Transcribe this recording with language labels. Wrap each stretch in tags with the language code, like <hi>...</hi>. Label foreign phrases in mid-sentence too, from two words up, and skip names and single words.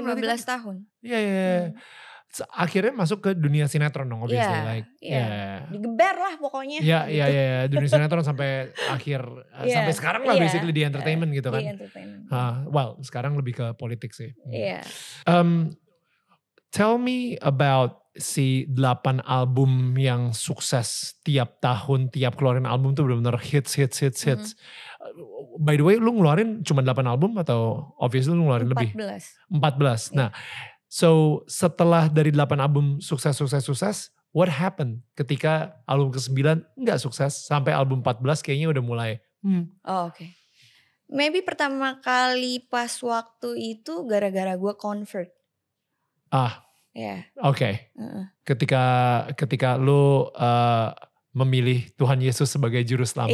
<id>15 kan? tahun. Iya. Akhirnya masuk ke dunia sinetron dong, obviously. Digeber lah pokoknya. Iya. Dunia sinetron sampai akhir, sampai sekarang lah basically di entertainment gitu kan. Di entertainment. Well, sekarang lebih ke politik sih. Iya.</id> <en>Tell me about</en> <id>si 8 album yang sukses tiap tahun, tiap keluarin album tuh benar-benar hits.</id> <en>By the way,</en> <id>lu ngeluarin cuma 8 album atau obviously lu ngeluarin 14. lebih? 14. Nah, so setelah dari 8 album sukses,</id> <en>what happened</en> <id>ketika album ke-9 nggak sukses sampai album 14 kayaknya udah mulai. Oke. Maybe pertama kali pas waktu itu gara-gara gue convert. Oke. Ketika lu memilih Tuhan Yesus sebagai juru selamat.</id>